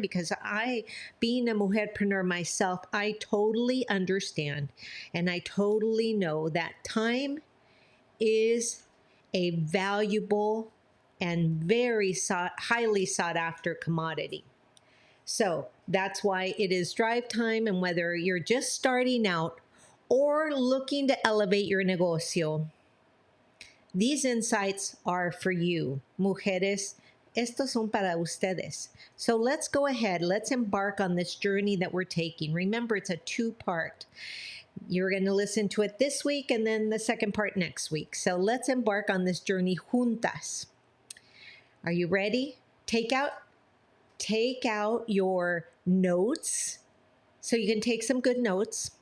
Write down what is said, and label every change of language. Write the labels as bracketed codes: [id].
[en] Because being a Mujerpreneur myself, I totally understand and I totally know that time is a valuable and very highly sought after commodity. So that's why it is Drive Time. And whether you're just starting out or looking to elevate your negocio, these insights are for you. [es] Mujeres, estos son para ustedes. [en] So let's go ahead. Let's embark on this journey that we're taking. Remember, it's a 2-part. You're going to listen to it this week and then the second part next week. So let's embark on this journey juntas. Are you ready? Take out your notes so you can take some good notes.